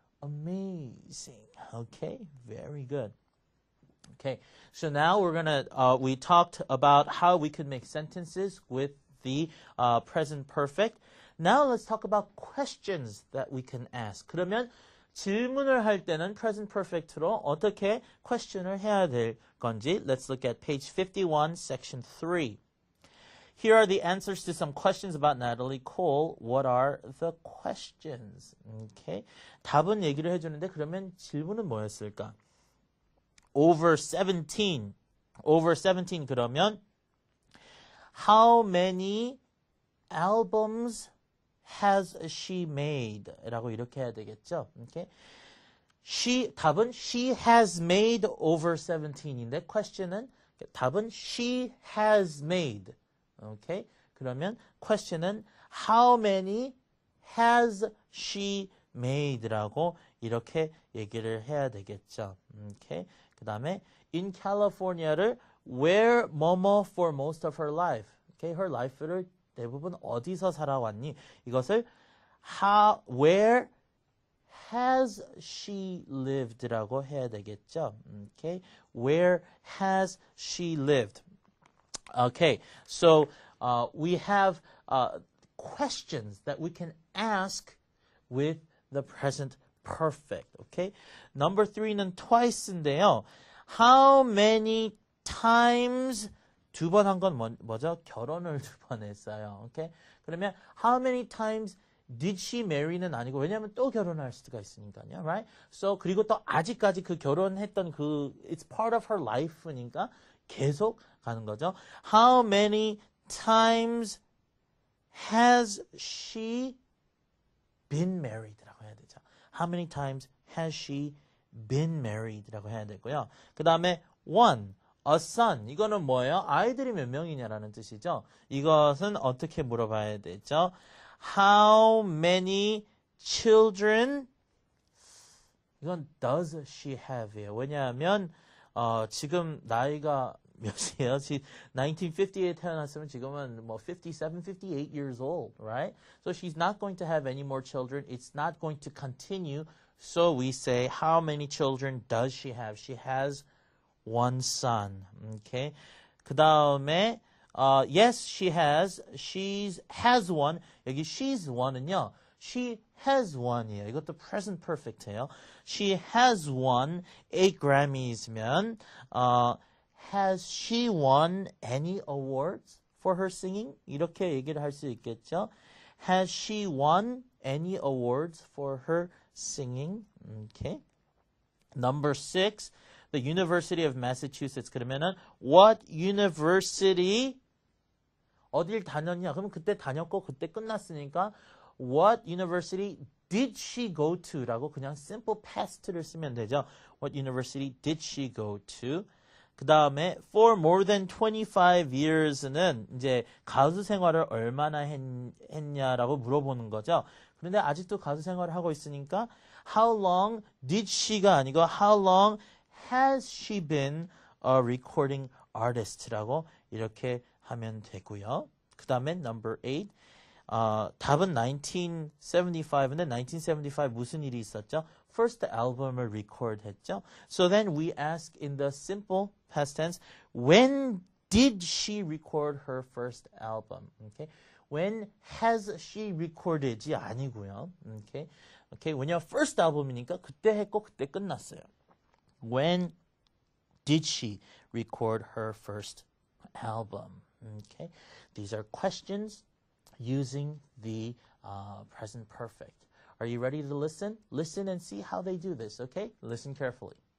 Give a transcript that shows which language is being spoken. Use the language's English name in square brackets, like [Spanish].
[English] Amazing. Okay, very good. Okay, so now we talked about how we could make sentences with the present perfect. Now let's talk about questions that we can ask. [Korean] 그러면 질문을 할 때는 present perfect로 어떻게 question을 해야 될 건지. [English] Let's look at page 51, section 3. Here are the answers to some questions about Natalie Cole. What are the questions? Okay. [Korean] 답은 얘기를 해주는데 그러면 질문은 뭐였을까? [English] Over 17 그러면 how many albums has she made? [Korean] 라고 이렇게 해야 되겠죠. [English] Okay? 답은 she has made over 17인데 question은 답은 she has made. Okay? [Korean] 그러면 question은 [English] how many has she made [Korean] 라고 이렇게 얘기를 해야 되겠죠. [English] Okay? 그다음에 in California를 where 뭐뭐 for most of her life. Okay? [Korean] her life를 대부분 어디서 살아왔니? 이것을 [English] where has she lived [Korean] 라고 해야 되겠죠. [English] Okay, where has she lived? Okay, so we have questions that we can ask with the present perfect. [Korean] Okay, number 3는 twice인데요. How many times 두 번 한 건 뭐죠? 결혼을 2번 했어요. Okay? 그러면 [English] how many times did she marry [Korean] 는 아니고 왜냐하면 또 결혼할 수가 있으니까요. [English] Right? [Korean] So 그리고 또 아직까지 그 결혼했던 [English] it's part of her life [Korean] 니까 계속 가는 거죠. [English] How many times has she been married라고 해야 되죠. How many times has she been married라고 해야 되고요. 그 다음에 one a son. [Korean] 이거는 뭐예요? 아이들이 몇 명이냐라는 뜻이죠. 이것은 어떻게 물어봐야 되죠? [English] How many children? 이건 does she have이에요. [Korean] 왜냐하면 지금 나이가 몇이에요? 1950에 태어났으면 지금은 57, [English] 58 years old, right? So she's not going to have any more children. It's not going to continue. So we say, how many children does she have? She has one son. Okay. 그 다음에 yes, she has. She has one. 여기 she's one은요. She has one이에요. 이것도 present perfect예요. She has won 8 Grammys면 has she won any awards for her singing? [Korean] 이렇게 얘기를 할 수 있겠죠. [English] Has she won any awards for her singing? Okay. Number 6, the University of Massachusetts. [Korean] 그러면은 what university 어딜 다녔냐? 그러면 그때 다녔고 그때 끝났으니까 [English] what university did she go to? [Korean] 라고 그냥 simple past를 쓰면 되죠. [English] What university did she go to? [Korean] 그 다음에 for more than 25 years는 이제 가수 생활을 얼마나 했냐라고 물어보는 거죠. 그런데 아직도 가수 생활을 하고 있으니까 [English] how long did she가 아니고 how long has she been a recording artist라고 이렇게 하면 되고요. [Korean] 그 다음에 number 8 답은 1975인데 1975 무슨 일이 있었죠? [English] First album을 record 했죠. So then we ask in the simple past tense, when did she record her first album? Okay. When has she recorded이 아니고요. Okay. Okay. [Korean] 왜냐면 first album이니까 그때 했고 그때 끝났어요. [English] When did she record her first album? Okay. These are questions using the present perfect. Are you ready to listen? Listen and see how they do this, okay? Listen carefully.